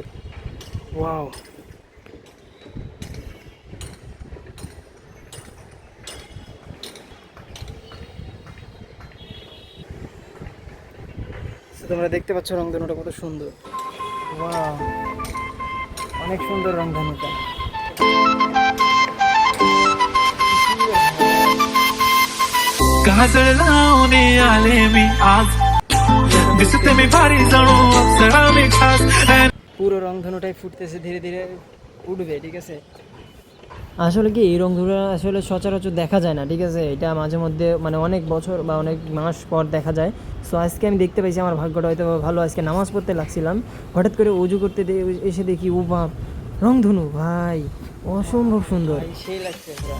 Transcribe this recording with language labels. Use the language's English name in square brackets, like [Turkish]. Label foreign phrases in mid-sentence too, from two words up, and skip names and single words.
[Bangla] ওয়াও, তোমরা দেখতে পাচ্ছ রংধনুটা কত সুন্দর। ওয়াও, অনেক সুন্দর রংধনুটা। [Marathi] कहा जळलावणे आले मी आज दिसते मी भारी जाणू अप्सरा मी खास [Bangla] পুরো রংধনুটাই ফুটতেছে, ধীরে ধীরে উঠবে, ঠিক আছে? আসলে কি এই রংধনুটা আসলে সচরাচর দেখা যায় না, ঠিক আছে? এটা মাঝে মধ্যে মানে অনেক বছর বা অনেক মাস পর দেখা যায়। সো আজকে আমি দেখতে পাইছি, আমার ভাগ্যটা হয়তো ভালো। আজকে নামাজ পড়তে লাগছিলাম, হঠাৎ করে উজু করতে এসে দেখি ও বাপ, রংধনু ভাই অসম্ভব সুন্দর, সেই লাগছে।